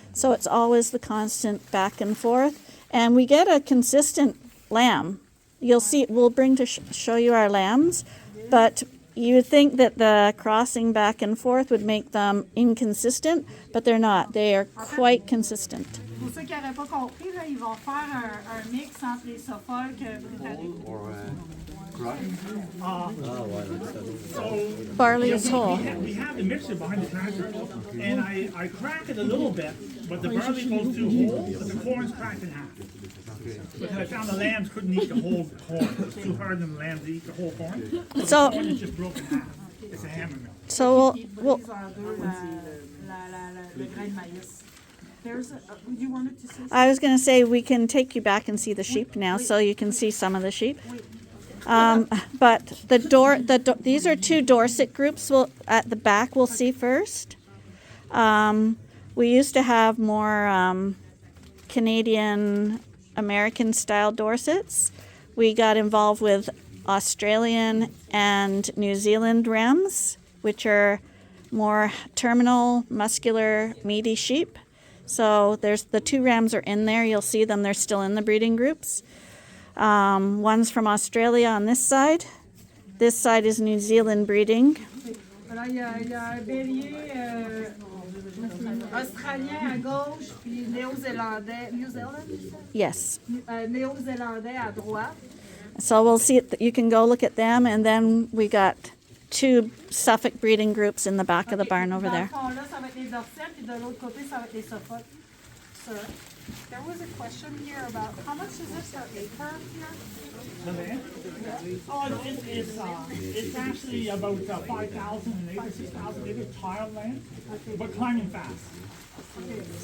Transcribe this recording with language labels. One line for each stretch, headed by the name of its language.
English: So it's always the constant back and forth. And we get a consistent lamb. You'll see, we'll bring to show you our lambs, but you would think that the crossing back and forth would make them inconsistent, but they're not. They are quite consistent.
French: Pour ceux qui n'auraient pas compris, là, ils vont faire un mix entre les Suffolk britanniques.
English: Or crop. Barley is whole. We have the mixer behind the tractor, and I crack it a little bit, but the barley goes through whole, but the corn's cracked in half. Because I found the lambs couldn't eat the whole corn. It's too hard for the lambs to eat the whole corn. So the corn is just broken in half. It's a hammer mill. So we'll
French: Brise en deux le grain de maïs.
English: There's you wanted to say something? I was going to say we can take you back and see the sheep now, so you can see some of the sheep. But these are two Dorset groups. At the back, we'll see first. We used to have more Canadian American style Dorsets. We got involved with Australian and New Zealand rams, which are more terminal, muscular, meaty sheep. So there's the two rams are in there. You'll see them. They're still in the breeding groups. One's from Australia on this side. This side is New Zealand breeding.
French: Alors, il y a un bélier australien à gauche, puis néo-zélandais.
English: Yes.
French: Néo-zélandais à droite.
English: So we'll see it. You can go look at them, and then we got two Suffolk breeding groups in the back of the barn over there.
French: Dans le fond, là, ça va être les Dorset, puis de l'autre côté, ça va être les Suffolk.
English: So, there was a question here about how much is this per acre here? The land? Oh, it's actually about 5,000 an acre, 6,000 acre tile land, but climbing fast.